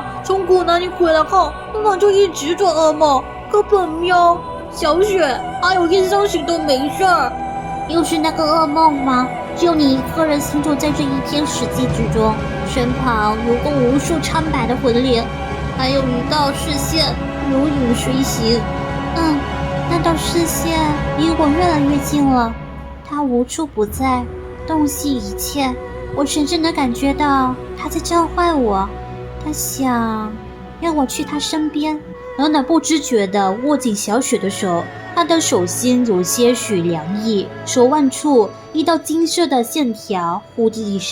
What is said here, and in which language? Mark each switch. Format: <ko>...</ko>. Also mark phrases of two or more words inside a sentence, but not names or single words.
<zh>從古南你回來後，暖暖就一直做噩夢，可本喵、小雪還有燕傷行都沒事兒。又是那個噩夢嗎？只有你一個人行走在這一片死寂之中，身旁有個無數蒼白的魂靈，還有一道視線如影隨形。那道視線離我越來越近了，它無處不在，洞悉一切。我甚至能感覺到它在召喚我，它想讓我去它身邊。暖暖不知覺地握緊小雪的手，她的手心有些許涼意，手腕處一道金色的線條忽地一閃。</zh>